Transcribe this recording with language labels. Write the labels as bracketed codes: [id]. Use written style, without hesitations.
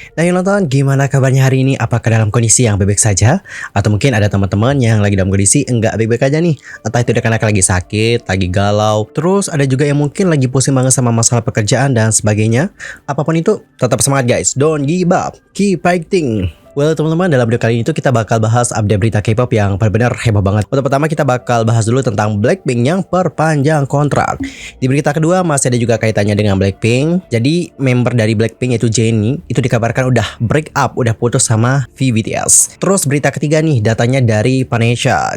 [id] Nah yang nonton, gimana kabarnya hari ini? Apakah dalam kondisi yang baik-baik saja? Atau mungkin ada teman-teman yang lagi dalam kondisi enggak baik-baik aja nih? Entah itu karena lagi sakit, lagi galau. Terus ada juga yang mungkin lagi pusing banget sama masalah pekerjaan dan sebagainya. Apapun itu, tetap semangat guys. [en] Don't give up, keep fighting. [id] Well teman-teman, dalam video kali ini tuh kita bakal bahas update berita K-pop yang benar-benar heboh banget. Untuk pertama kita bakal bahas dulu tentang Blackpink yang perpanjang kontrak. Di berita kedua masih ada juga kaitannya dengan Blackpink. Jadi member dari Blackpink yaitu Jennie itu dikabarkan udah [en] break up, [id] udah putus sama VBTS. Terus berita ketiga nih, datanya dari Vanessa.